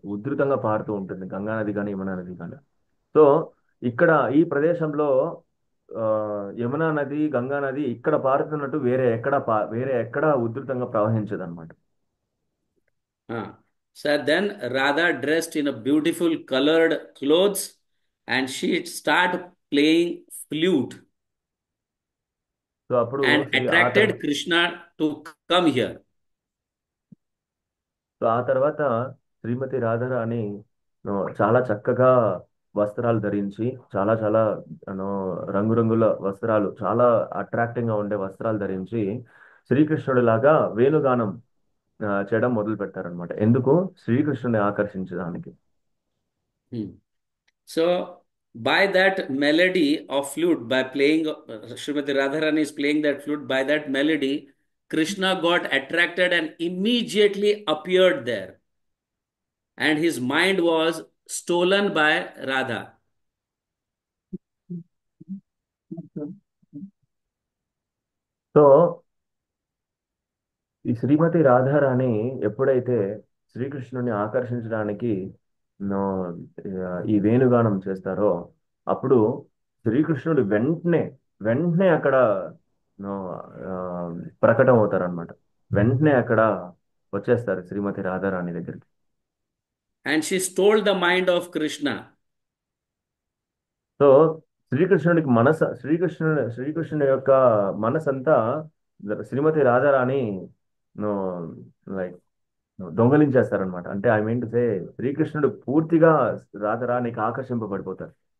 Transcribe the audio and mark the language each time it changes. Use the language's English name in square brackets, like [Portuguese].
[Telugu] ఉధృతంగా పారుతూ ఉంటుంది గంగా నది కానీ యమునా నది కానీ. సో ఇక్కడ ఈ ప్రదేశంలో ఆ, యమునా నది, గంగా నది ఇక్కడ పారుతున్నట్టు వేరే ఎక్కడ ఉధృతంగా ప్రవహించదు అనమాట. [English] So then Radha dressed in a beautiful colored clothes and she started playing flute [Telugu] so అప్పుడు [English] and attracted Krishna to come here. [Telugu] So ఆ తర్వాత శ్రీమతి రాధారాణి చాలా చక్కగా వస్త్రాలు ధరించి, చాలా చాలా [English] you know [Telugu] రంగురంగుల వస్త్రాలు, చాలా అట్రాక్టింగ్ గా ఉండే వస్త్రాలు ధరించి శ్రీకృష్ణుడి లాగా వేణుగానం చేయడం మొదలు పెడతారనమాట. ఎందుకు? శ్రీకృష్ణుని ఆకర్షించడానికి. Hmm. [English] So by that melody of flute, by playing, Srimati Radharani is playing that flute, by that melody, Krishna got attracted and immediately appeared there. And his mind was stolen by Radha. So [Telugu] ఈ శ్రీమతి రాధారాణి ఎప్పుడైతే శ్రీకృష్ణుని ఆకర్షించడానికి no, ఈ వేణుగానం చేస్తారో అప్పుడు శ్రీకృష్ణుడు వెంటనే అక్కడ నో, ఆ, ప్రకటన అవుతారనమాట. వెంటనే అక్కడ వచ్చేస్తారు శ్రీమతి రాధారాణి దగ్గరికి. [English] And she stole the mind of Krishna. [Telugu] So శ్రీకృష్ణుడికి శ్రీకృష్ణుడి యొక్క మనసంతా శ్రీమతి రాధారాణి [English] like [Telugu] దొంగలించేస్తారనమాట. అంటే [English] I mean to say [Telugu] శ్రీకృష్ణుడు పూర్తిగా రాధారాణికి ఆకర్షింపబడిపోతారు.